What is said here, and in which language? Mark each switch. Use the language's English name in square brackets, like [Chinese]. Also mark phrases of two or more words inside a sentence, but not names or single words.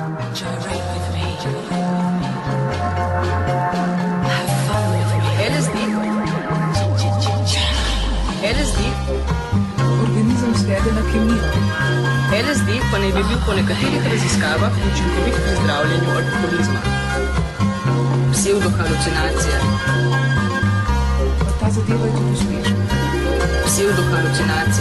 [English] Gyrate with me. Have fun with me. LSD. LSD. [Slovenian] Organizem zgleda na kemijo. LSD pa naj bi bil po nekaterih raziskavah učinkovit pri zdravljenju alkoholizma. Pseudohalucinacije. Ta zadeva je tudi uspešna. Pseudohalucinacije.